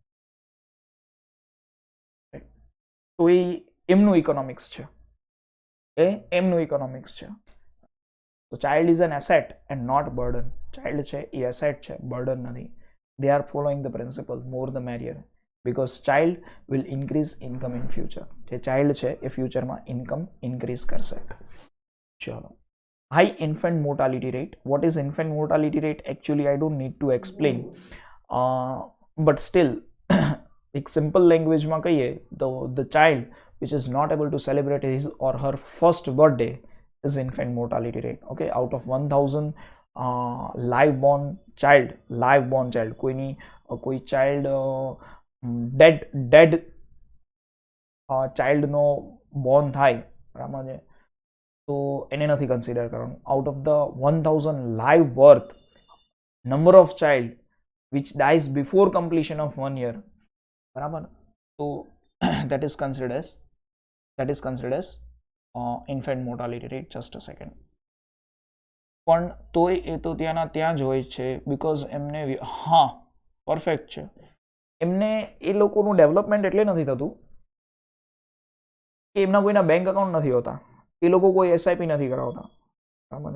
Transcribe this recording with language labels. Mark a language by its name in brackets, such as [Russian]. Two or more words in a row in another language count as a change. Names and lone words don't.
[Gujarati] તો એ એમનું ઇકોનોમિક્સ છે. [English] તો Child is an asset and not burden. [Gujarati] ચાઇલ્ડ છે એ એસેટ છે, બર્ડન નથી. [English] They are following the principle more the merrier, because child will increase income in future. [Gujarati] જે ચાઇલ્ડ છે એ ફ્યુચરમાં [English] income increase [Gujarati] કરશે. ચલો, [English] high infant mortality rate. What is infant mortality rate? Actually I don't need to explain, but still [Gujarati] એક સિમ્પલ લેંગ્વેજમાં કહીએ તો [English] the child which is not able to celebrate his or her first birthday is infant mortality rate. Okay, out of 1000 live born child, [Gujarati] કોઈ ચાઇલ્ડ ડેડ ચાઇલ્ડનો બોર્ન થાય બરાબર છે તો એને નથી કન્સિડર કરવાનું. [English] Out of the 1000 live birth, number of child which dies before completion of 1 year [Gujarati] બરાબર, તો [English] that is considered as infant mortality rate. Just a second. [Gujarati] પણ તોય એ તો ત્યાંના ત્યાં જ હોય છે, બીકોઝ એમને હા પરફેક્ટ છે, એમને એ લોકોનું ડેવલપમેન્ટ એટલે નથી થતું કે એમના કોઈના [English] bank account [Gujarati] નથી હોતા, એ લોકો કોઈ એસઆઈપી નથી કરાવતા બરાબર.